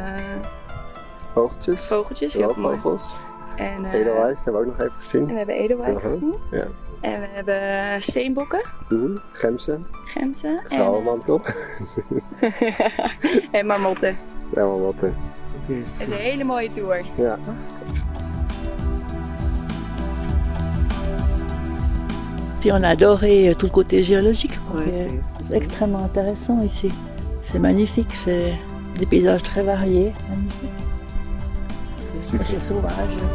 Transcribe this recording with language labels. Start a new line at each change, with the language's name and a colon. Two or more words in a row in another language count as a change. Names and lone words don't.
Dutch: Vogeltjes. Roofvogels. En Edelwijs hebben we ook nog even gezien. we hebben edelwijs gezien. Ja. En we hebben steenbokken. Gemsen. Vrouwenmantel. En marmotten. Ja, marmotten. Het is een hele mooie tour. Ja.
French: Puis on a adoré tout le côté géologique. Ouais, c'est extrêmement intéressant ici. C'est magnifique, c'est des paysages très variés. C'est sauvage.